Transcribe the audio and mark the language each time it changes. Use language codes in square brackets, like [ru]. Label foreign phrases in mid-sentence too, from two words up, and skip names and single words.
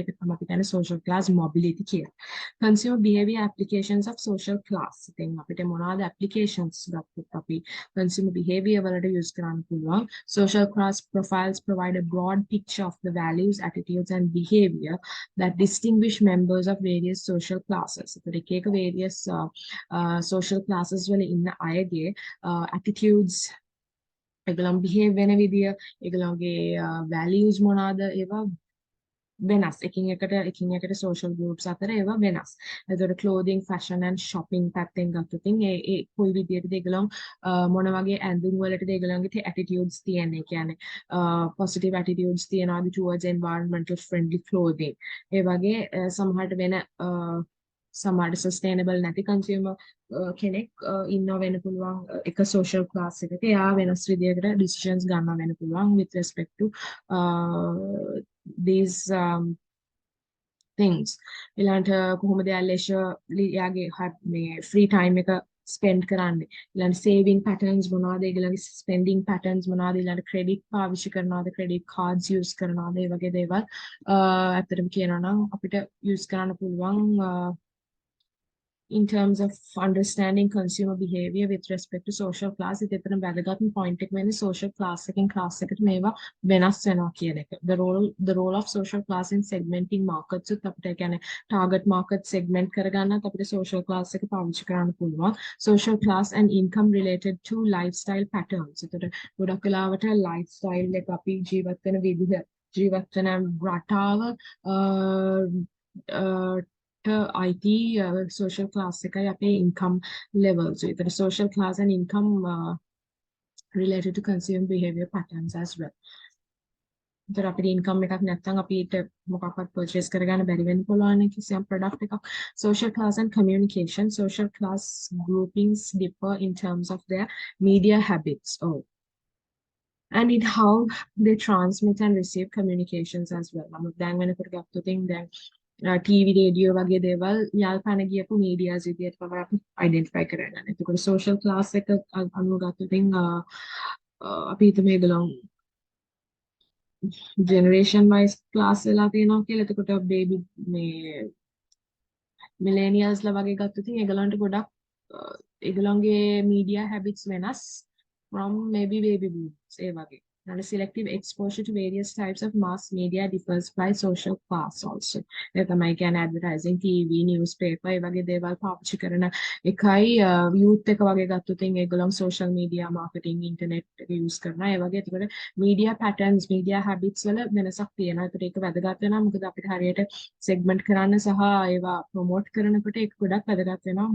[si] ඒක තමයි අපි කියන්නේ [en] social class mobility [si] කියලා. [en] Consumer behavior applications of social class. [si] ඉතින් අපිට මොනවාද applications ගත්තොත් අපි [en] consumer behavior [si] වලට use කරන්න පුළුවන්. [en] Social class profiles provide a broad picture of the values, attitudes and behavior that distinguish members of various social classes. [si] එතකොට එක [en] various social classes [si] වල ඉන්න අයගේ attitudes ඒගොල්ලන් behave වෙන විදිය ඒගොල්ලන්ගේ values මොනවාද ඒවා වෙනස්. එකින් එකට [en] social groups [si] අතර ඒවා වෙනස්. එතකොට [en] clothing, fashion and shopping [si] පැත්තෙන් ගත්තොත් ඒ කොයි විදියටද ඒගොල්ලන් මොන වගේ ඇඳුම් වලටද ඒගොල්ලන්ගේ attitudes තියෙන්නේ. කියන්නේ [en] positive attitudes [si] තියනවාද [en] towards environmental friendly clothing. [si] ඒ වගේ සමහරට වෙන සමහර sustainable නැති consumer කෙනෙක් ඉන්නව වෙන්න පුළුවන් එක social class එකක. එයා වෙනස් විදියකට decisions ගන්නවා වෙන්න පුළුවන් [en] with respect to these things. [si] ඊළඟට කොහොමද යා leisure යාගේ මේ [en] free time [si] එක spend කරන්නේ. ඊළඟට [en] saving patterns [si] මොනවද? ඒගොල්ලන්ගේ [en] spending patterns [si] මොනවද? ඊළඟට credit පාවිච්චි කරනවද? [en] credit cards [si] use කරනවද? ඒ වගේ දේවල් ඇත්තටම කියනවා නම් අපිට use කරන්න පුළුවන් [en] in terms of understanding consumer behavior with respect to social class. [si] ඉතින් වැදගත්ම point එක වෙන්නේ [en] social class [si] එකෙන් class එකට මේවා වෙනස් වෙනවා කියන එක. [en] The role of social class in segmenting markets [si] උත් අපිට කියන්නේ [en] target market segment [si] කරගන්නත් අපිට [en] social class [si] එක පාවිච්චි කරන්න පුළුවන්. [en] Social class and income related to lifestyle patterns. [si] ඒතර ගොඩක් වෙලාවට lifestyle එක අපි ජීවත් වෙන විදිහ ජීවත් වෙන රටාව IT [en] social class [si] එකයි අපේ [en] income levels. ඒතර social class and income related to consumer behavior patterns as well. [si] ඒතර අපේ income එකක් නැත්නම් අපිට මොකක්වත් purchase කරගන්න බැරි වෙන්න පුළුවන් කිසියම් product එකක්. [en] Social class and communication. Social class groupings differ in terms of their media habits. And in how they transmit and receive communications as well. [si] නමුත් දැන් වෙනකොට ගත්තොත් දැන් TV රේඩියෝ වගේ දේවල් යාල්පන ගියපු මීඩියාස් විදියට තමයි අපි අයිඩෙන්ටිෆයි කරගන්නේ. එතකොට [en] social class [si] එක අනුව ගත්තොත් අපි හිතමු ඒගොල්ලෝ [en] generation wise class [si] වෙලා තියෙනවා කියලා. එතකොට බේබි මේ මිලේනියල්ස්ලා වගේ ගත්තොත් ඒගොල්ලන්ට ගොඩක් ඒගොල්ලන්ගේ [en] media habits [si] වෙනස් [en] from maybe baby boomers [si] ඒ වගේ. [en] And selective exposure to various types of mass media differs by social class also. [si] ඒ තමයි කියන්නේ advertising, TV, newspaper ඒ වගේ දේවල් පාවිච්චි කරන එකයි youth එක වගේ ගත්තොත් ඒගොල්ලන් [en] social media marketing internet [si] එක use කරනවා. ඒ වගේ එතකොට [en] media patterns, media habits [si] වල වෙනසක් තියෙනවා. ඒකට ඒක වැදගත් වෙනවා. මොකද අපිට හරියට segment කරන්න සහ ඒවා promote කරනකොට ඒක ගොඩක් වැදගත් වෙනවා.